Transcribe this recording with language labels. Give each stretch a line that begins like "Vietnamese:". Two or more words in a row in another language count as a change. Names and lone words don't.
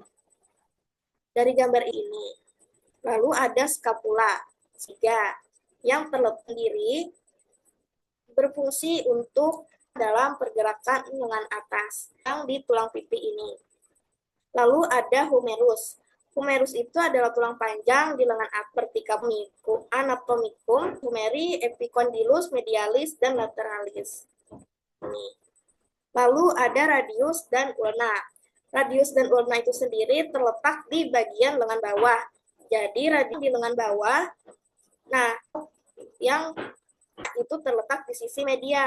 Indonesian: Dari gambar ini, lalu ada skapula, yang terletak sendiri berfungsi untuk dalam pergerakan lengan atas yang di tulang pipi ini. Lalu ada humerus. Humerus itu adalah tulang panjang di lengan vertikal
Latin: anatomicum, humeri, epicondylus, medialis,
Indonesian: dan lateralis. Lalu ada radius dan ulna. Radius dan ulna itu sendiri terletak di bagian lengan bawah. Jadi radius di lengan bawah, nah yang itu terletak di sisi medial.